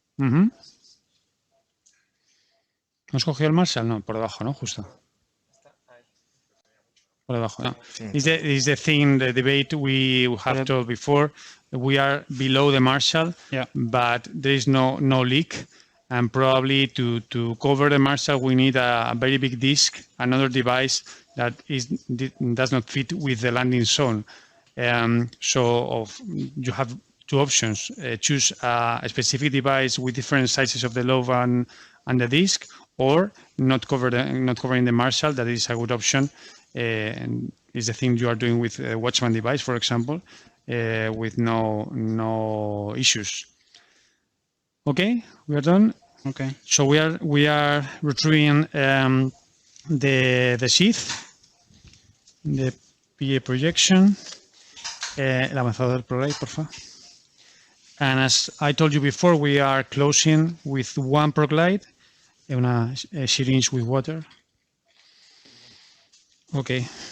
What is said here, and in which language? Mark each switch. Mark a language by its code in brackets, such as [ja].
[es] ¿No has cogido el Marshall? No, por debajo, ¿no? Justo. Por debajo, no. [en] Is the thing, the debate we have told before. We are below the Marshall, Yeah. but there is no leak. And probably to cover the Marshall, we need a very big disc, another device that does not fit with the landing zone. You have two options. Choose a specific device with different sizes of the lobe and the disc, or not covering the Marshall. That is a good option. And is the thing you are doing with a Watchman device, for example, with no issues. Okay, we are done. Okay. So we are retrieving the sheath, the PA projection. [es] El avanzador ProLight, por favor. [en] And as I told you before, we are closing with one ProLight, a syringe with water. Okay.